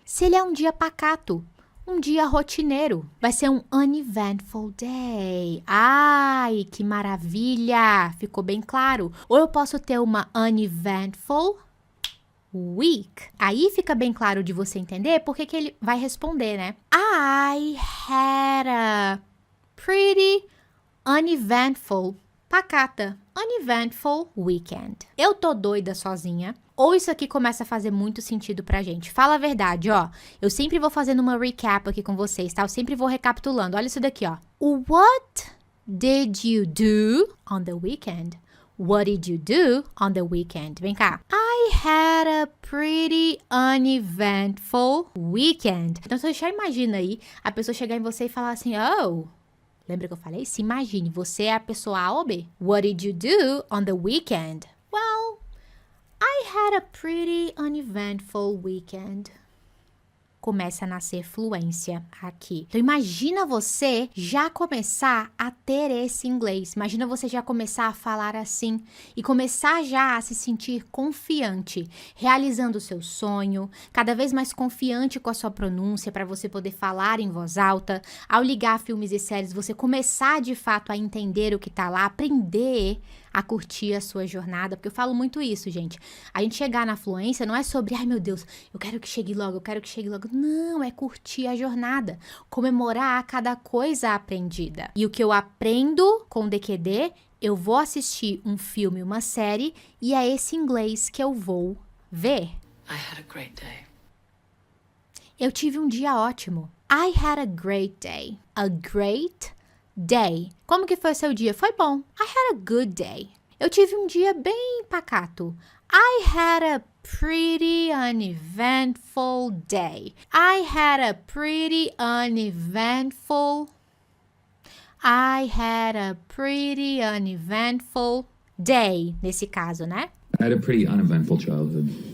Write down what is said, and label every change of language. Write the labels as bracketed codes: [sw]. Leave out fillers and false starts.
[pt] Se ele é um dia pacato, um dia rotineiro, vai ser um uneventful day. Ai, que maravilha! Ficou bem claro. Ou eu posso ter uma uneventful week. Aí fica bem claro de você entender porque que ele vai responder, né? [en] I had a pretty uneventful, pacata, uneventful weekend. [pt] Eu tô doida sozinha. Ou isso aqui começa a fazer muito sentido pra gente. Fala a verdade, ó. Eu sempre vou fazendo uma recap aqui com vocês, tá? Eu sempre vou recapitulando. Olha isso daqui, ó. [en] What did you do on the weekend? What did you do on the weekend? [pt] Vem cá. [en] I had a pretty uneventful weekend. [pt] Então, você já imagina aí a pessoa chegar em você e falar assim, Lembra que eu falei? Se imagine, você é a pessoa A ou B. [en] What did you do on the weekend? Well, I had a pretty uneventful weekend. [pt] Começa a nascer fluência aqui. Então, imagina você já começar a ter esse inglês. Imagina você já começar a falar assim e começar já a se sentir confiante, realizando o seu sonho, cada vez mais confiante com a sua pronúncia para você poder falar em voz alta. Ao ligar filmes e séries, você começar de fato a entender o que tá lá, aprender a curtir a sua jornada, porque eu falo muito isso, gente. A gente chegar na fluência não é sobre, ai meu Deus, eu quero que chegue logo, eu quero que chegue logo. Não, é curtir a jornada, comemorar cada coisa aprendida. E o que eu aprendo com o DQD, eu vou assistir um filme, uma série, e é esse inglês que eu vou ver. [en] I had a great day. [pt] Eu tive um dia ótimo. [en] I had a great day. A great day. [pt] Como que foi o seu dia? Foi bom. [en] I had a good day. [pt] Eu tive um dia bem pacato. [en] I had a pretty uneventful day. I had a pretty uneventful. I had a pretty uneventful day. [pt] Nesse caso, né? [en] I had a pretty uneventful childhood.